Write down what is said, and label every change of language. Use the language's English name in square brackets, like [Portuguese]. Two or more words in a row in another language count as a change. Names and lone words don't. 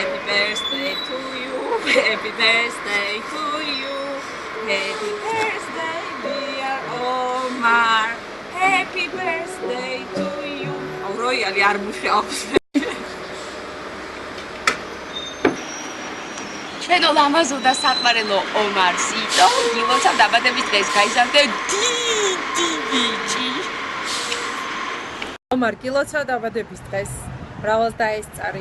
[English] birthday to you, happy birthday to you, happy birthday dear Omar, happy birthday to you. [Georgian] Royally არ მუშაობს. ჩვენო ლამაზოდა საყვარელო ომარ სიტო, გილოცავ დაბადების დღეს გაიზარდე დიდი ბიჭი. ომარ გილოცავ დაბადების დღეს, მრავალს დაესწარი.